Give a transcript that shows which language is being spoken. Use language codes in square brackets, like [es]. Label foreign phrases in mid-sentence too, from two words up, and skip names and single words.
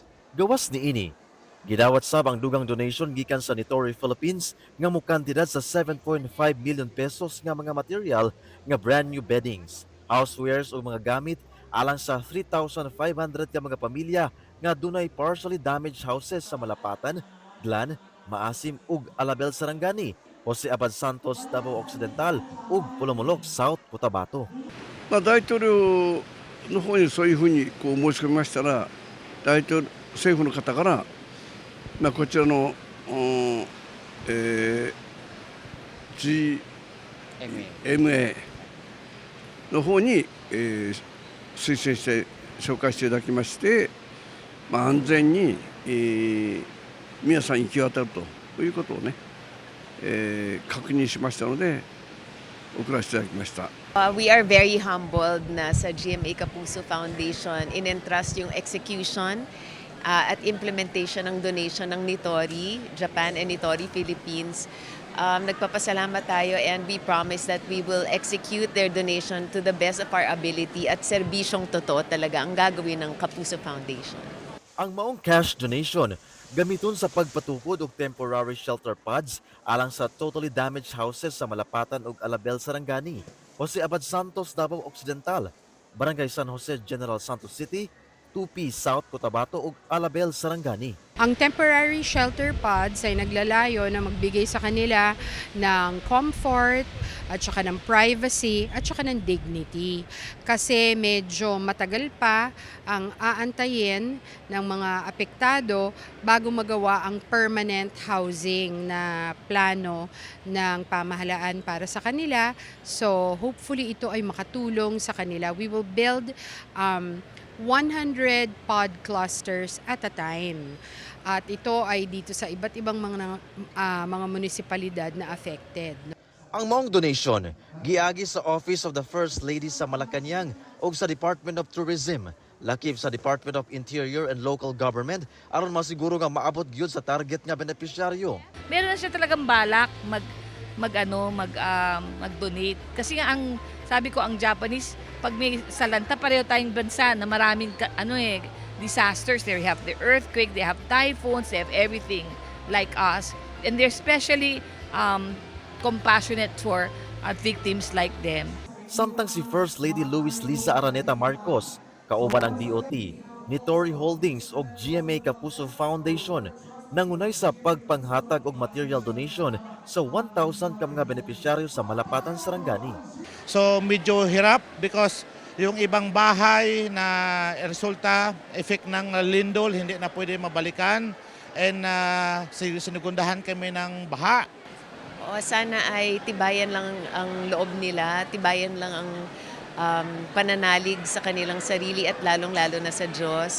[ceb] Gawas niini gidawat sab ang dugang donation gikan sa Nitori Philippines nga mukantidad sa 7.5 million pesos nga mga material nga [en] brand new beddings, [ceb] housewares o mga gamit alang sa 3,500 ka mga pamilya nga dunay [en] partially damaged houses [ceb] sa Malapatan, Glan, Maasim ug Alabel Sarangani, Jose Abad Santos, Davao Occidental ug Pulomolok, South Cotabato. [ja] 大統領の方にそういうふうに申し込みましたら、政府の方から、こちらの、GMA の方に、推薦して紹介していただきまして、安全に、皆さん行き渡るということをね、確認しましたので送らせていただきました。 [en] We are very humbled [tl] na sa GMA Kapuso Foundation in-entrust yung execution at implementation ng donation ng Nitori Japan and Nitori Philippines. Nagpapasalamat tayo [en] and we promise that we will execute their donation to the best of our ability [tl] at serbisyong totoo talaga ang gagawin ng Kapuso Foundation. [ceb] Ang maong [en] cash donation [ceb] gamiton sa pagpatukod og [en] temporary shelter pods [ceb] alang sa [en] totally damaged houses [ceb] sa Malapatan ug Alabel Sarangani, Jose Abad Santos, Davao Occidental, Barangay San Jose, General Santos City, Tupi, South Cotabato ug Alabel Sarangani. [tl] Ang [en] temporary shelter pods [tl] ay naglalayo na magbigay sa kanila ng comfort at saka ng privacy at saka ng dignity. Kasi medyo matagal pa ang aantayin ng mga apektado bago magawa ang [en] permanent housing [tl] na plano ng pamahalaan para sa kanila. So hopefully ito ay makatulong sa kanila. [en] We will build 100 pod clusters at a time. [tl] At ito ay dito sa iba't ibang mga munisipalidad na affected. [ceb] Ang maong donation giagi sa Office of the First Lady sa Malacañang ug sa Department of Tourism, lakip sa Department of Interior and Local Government aron masiguro nga maabot gyud sa target nga benepisyaryo. [tl] Meron na siya talagang balak mag-donate kasi nga ang sabi ko ang Japanese pag may salanta pareho tayong bansa na maraming disasters. [en] They have the earthquake, they have typhoons, they have everything like us. And they're especially compassionate for victims like them. [ceb] Samtang si First Lady Luis Liza Araneta Marcos, kauban ang DOT, Nitori Holdings ug GMA Kapuso Foundation nangunay sa pagpanghatag og [en] material donation [ceb] sa 1,000 ka mga benepisyaryo sa Malapatan, Sarangani. [tl] So medyo hirap because yung ibang bahay na resulta, effect ng lindol, hindi na pwede mabalikan. And sinugundahan kami ng baha. Sana ay tibayan lang ang loob nila, tibayan lang ang pananalig sa kanilang sarili at lalong-lalo na sa Diyos.